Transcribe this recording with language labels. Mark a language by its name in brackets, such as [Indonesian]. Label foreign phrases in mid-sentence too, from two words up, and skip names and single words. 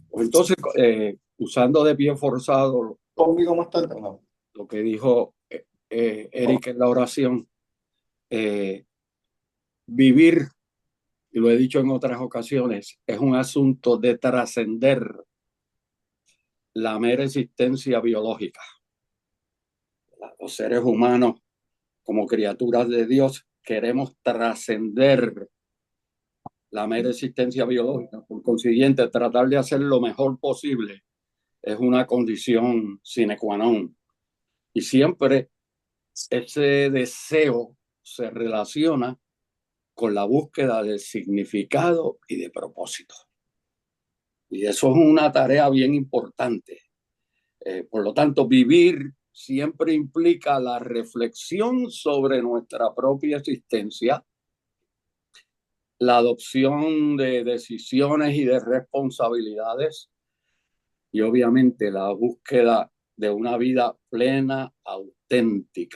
[Spanish] Entonces, usando de pie forzado conmigo más tarde, no, lo que dijo Eric en la oración, vivir y lo he dicho en otras ocasiones, es un asunto de trascender la mera existencia biológica. Los seres humanos, como criaturas de Dios, queremos trascender la mera existencia biológica. Por consiguiente, tratar de hacer lo mejor posible es una condición [Latin] sine qua non. [Spanish] Y siempre ese deseo se relaciona con la búsqueda del significado y de propósito. Y eso es una tarea bien importante. Por lo tanto, vivir siempre implica la reflexión sobre nuestra propia existencia, la adopción de decisiones y de responsabilidades y obviamente la búsqueda de una vida plena, auténtica.